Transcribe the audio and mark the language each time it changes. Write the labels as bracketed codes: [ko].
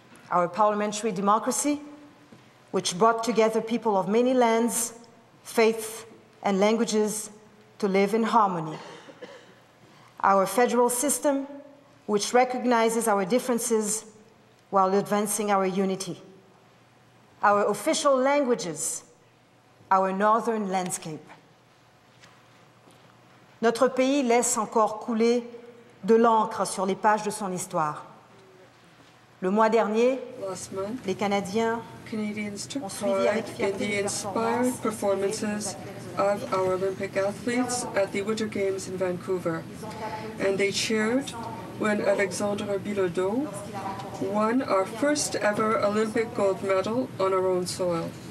[en] Our parliamentary democracy, which brought together people of many lands, faiths, and languages to live in harmony. Our federal system, which recognizes our differences while advancing our unity. Our official languages, our northern landscape. [fr] Notre pays laisse encore couler de l'encre sur les pages de son histoire. Le mois dernier, les Canadiens [en] took part in the inspired performances of our Olympic athletes at the Winter Games in Vancouver. And they cheered when Alexandre Bilodeau won our first ever Olympic gold medal on our own soil.